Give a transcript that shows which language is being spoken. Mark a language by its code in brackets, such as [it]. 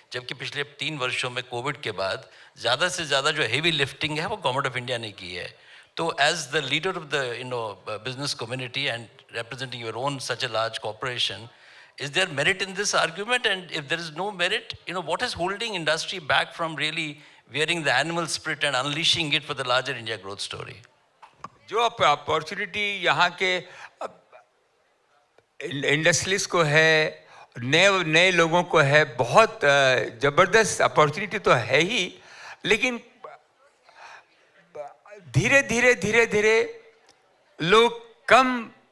[hi] जबकि पिछले 3 वर्षों में कोविड के बाद ज़्यादा से ज़्यादा जो हेवी लिफ्टिंग है वो गवर्नमेंट ऑफ इंडिया ने की है। [en] तो as the leader of the business community and representing your own such a large corporation, is there merit in this argument? And if there is no merit, what is holding industry back from really wearing the animal spirit and unleashing it for the larger India growth story? [hi] जो opportunity यहाँ के industries को है, नए लोगों को है, बहुत ज़बरदस्त अपॉर्चुनिटी तो है ही, लेकिन धीरे धीरे लोग कम